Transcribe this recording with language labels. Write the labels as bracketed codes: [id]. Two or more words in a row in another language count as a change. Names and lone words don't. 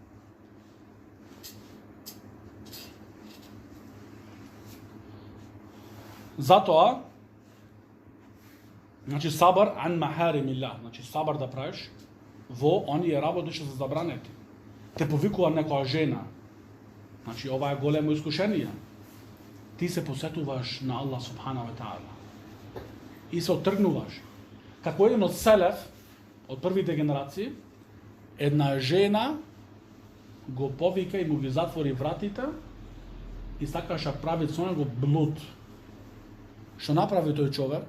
[mk] Затоа, значи [ar] صبر عن محارم الله, [mk] значи сабар да правиш во оние работи што се забранети. те повикува некоја жена, значи ова е големо искушение. Ти се посетуваш на [ar] الله سبحانه وتعالى [mk] и се оттргнуваш. Како еден од селев, од првите генерации, една жена го повика и му ги затвори вратите и сакаше прави со него блуд. Што направи тој човек?